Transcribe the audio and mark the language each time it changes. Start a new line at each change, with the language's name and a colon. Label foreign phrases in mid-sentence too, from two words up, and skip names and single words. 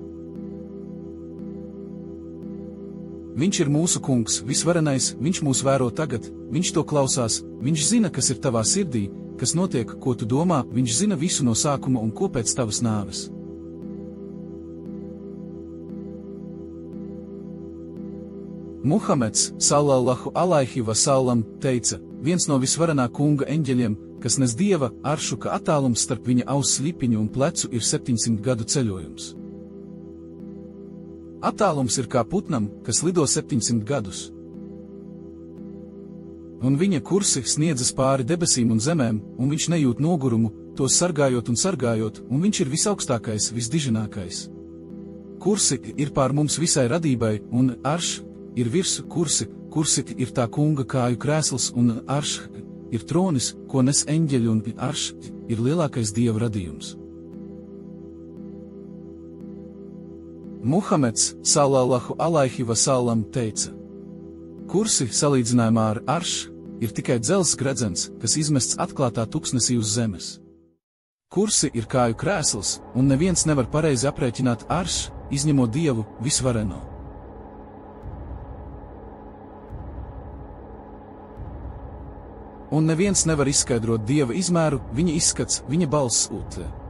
Latvian: Viņš ir mūsu kungs, visvarenais, viņš mūs vēro tagad, viņš to klausās, viņš zina, kas ir tavā sirdī, kas notiek, ko tu domā, viņš zina visu no sākuma un ko pēc tavas nāves. Muhameds,
Arabic: صلى الله عليه وسلم,
Latvian: teica, viens no visvarenā kunga eņģeļiem, kas nes Dieva aršu, ka attālums starp viņa auss lipiņu un plecu ir 700 gadu ceļojums. Attālums ir kā putnam, kas lido 700 gadus. Un viņa kursi sniedzas pāri debesīm un zemēm, un viņš nejūt nogurumu, tos sargājot un sargājot, un viņš ir visaugstākais, visdiženākais. Kursi ir pār mums visai radībai, un arš ir virsū kursi ir tā kunga kāju krēsls, un arš ir tronis, ko nes eņģeļi, un arš ir lielākais Dieva radījums. Muhameds,
Arabic: صلى الله عليه وسلم,
Latvian: teica, kursi salīdzinājumā ar arš ir tikai dzelzs gredzens, kas izmests atklātā tuksnesī uz zemes. Kursi ir kāju krēsls, un neviens nevar pareizi aprēķināt arš, izņemot Dievu, visvareno. Un neviens nevar izskaidrot Dieva izmēru, viņa izskats, viņa balss utē.